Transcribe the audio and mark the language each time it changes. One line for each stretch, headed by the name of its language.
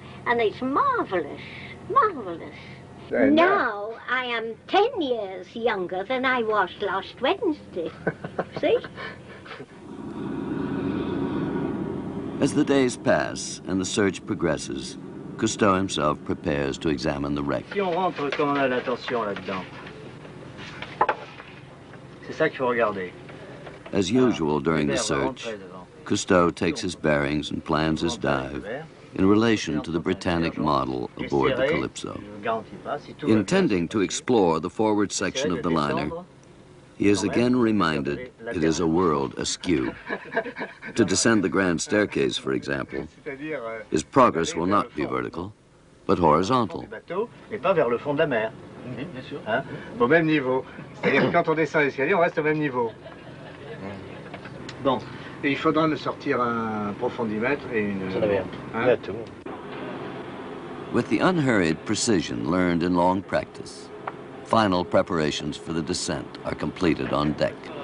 English: And it's marvellous, marvellous. Now I am 10 years younger than I was last Wednesday. See? As the days pass and the search progresses, Cousteau himself prepares to examine the wreck.
French: Si on rentre comme on a l'attention là-dedans, c'est ça qu'il faut regarder.
English: As usual during the search, Cousteau takes his bearings and plans his dive in relation to the Britannic model aboard the Calypso. Intending to explore the forward section of the liner, he is again reminded it is a world askew. To descend the grand staircase, for example, his progress will not be vertical, but horizontal.
French: Et pas vers le fond de la mer. Hein? Au même niveau. C'est-à-dire que quand on descend l'escalier, on reste au même niveau. Bon. Et il faudra nous sortir un profondimètre et une... Hein?
English: With the unhurried precision learned in long practice, final preparations for the descent are completed on deck.